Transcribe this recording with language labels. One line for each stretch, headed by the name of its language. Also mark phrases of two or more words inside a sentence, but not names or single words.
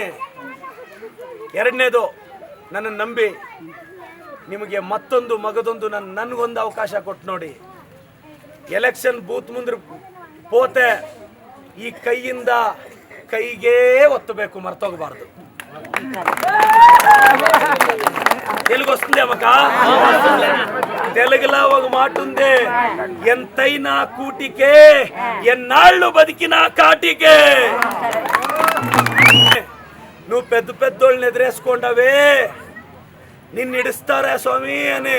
Kannada: ಎರಡನೇದು, ನನ್ನ ನಂಬಿ ನಿಮಗೆ ಮತ್ತೊಂದು ಮಗದೊಂದು ನನಗೊಂದು ಅವಕಾಶ ಕೊಟ್ಟು ನೋಡಿ. ಎಲೆಕ್ಷನ್ ಬೂತ್ ಮುಂದೆ ಪೋತೆ ಈ ಕೈಯಿಂದ ಕೈಗೇ ಒತ್ತಬೇಕು, ಮರ್ತೋಗಬಾರ್ದು.
Telugu: తెలుగు వస్తుంది అమ్మక? తెలుగులో ఒక మాట ఉంది, ఎంతైనా కూటికే ఎన్నాళ్ళు బతికినా కాటికే. నువ్వు పెద్ద పెద్దోళ్ళని ఎదురేసుకుంటావే, నిన్ను ఇడుస్తారా స్వామి అని.